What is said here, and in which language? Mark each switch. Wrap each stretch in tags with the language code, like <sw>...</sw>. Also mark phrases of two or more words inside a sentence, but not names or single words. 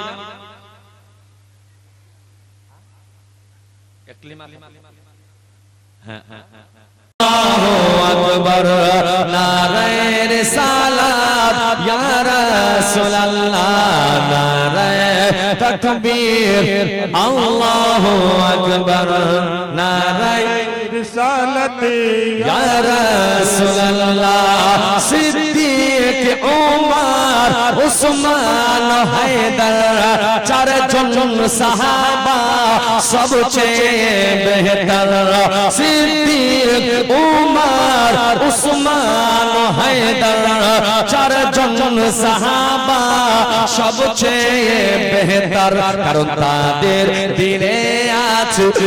<bn>একলিমা হ্যাঁ হ্যাঁ</bn> <ar>الله أكبر</ar> <bn>নারে</bn> <ar>رسالة يا رسول الله</ar> <bn>নারে</bn> <ar>تكبير الله أكبر</ar> <bn>নারে</bn> <ur>रिसालत</ur> <ar>يا رسول الله</ar> <bn>सिद्दीक उमर उस्मान हैदर चारজন সাহাবা সবচেয়ে বেহতর সিদ্দীক উমর উসমান হায়দার চারজন সাহাবা সবচেয়ে বেহতর কারণ তাদের দিলে আছে</bn>